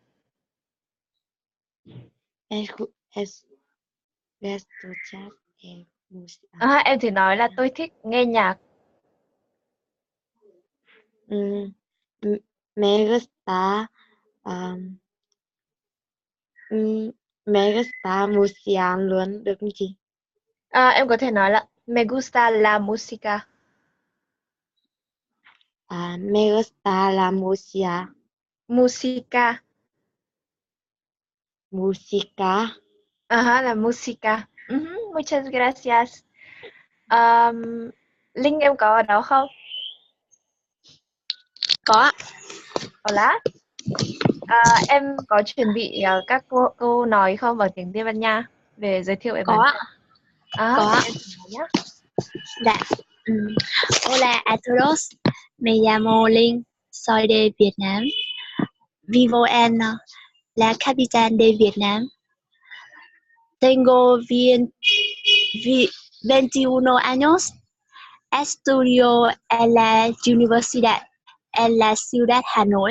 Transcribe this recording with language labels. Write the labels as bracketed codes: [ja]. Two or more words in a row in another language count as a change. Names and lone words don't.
[es] Escuchar música. [vi] Em thử nói là tôi thích nghe nhạc. [es] Me gusta. Me gusta música [vi] luôn được không chị? Em có thể nói là [es] me gusta la música. Me gusta la música. Música. Música. La música. Muchas gracias. [vi] Linh em có ở đó không? Có. [es] Hola. [vi] Em có chuẩn bị các câu nói không bằng tiếng Tây Ban Nha về giới thiệu về bản thân? Có. Em thử nói nhé. Dạ. [es] Hola a todos. Me llamo Linh. Soy de Vietnam. Vivo en la capital de Vietnam. Tengo 21 años. Estudio en la universidad en la ciudad Hanoi.